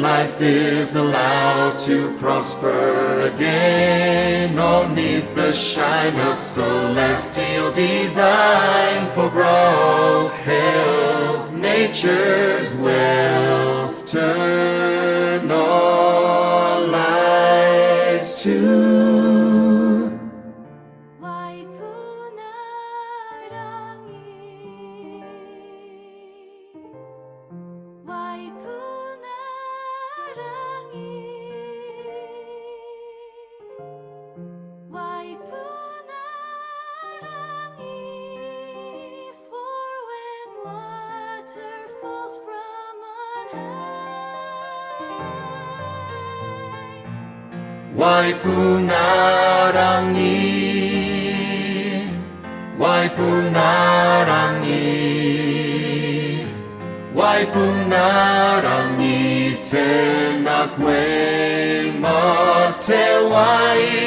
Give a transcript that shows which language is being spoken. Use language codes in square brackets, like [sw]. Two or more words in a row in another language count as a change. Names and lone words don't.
[en] Life is allowed to prosper again, all 'neath the shine of celestial design, for growth, health, nature's wealth. Turn all eyes to Waipuna-ā-rangi, Waipuna-ā-rangi, Waipuna-ā-rangi, for when water falls from on high. Waipuna-ā-rangi, Waipuna-ā-rangi, Waipuna-ā-rangi, [mi] tenakwe motewai.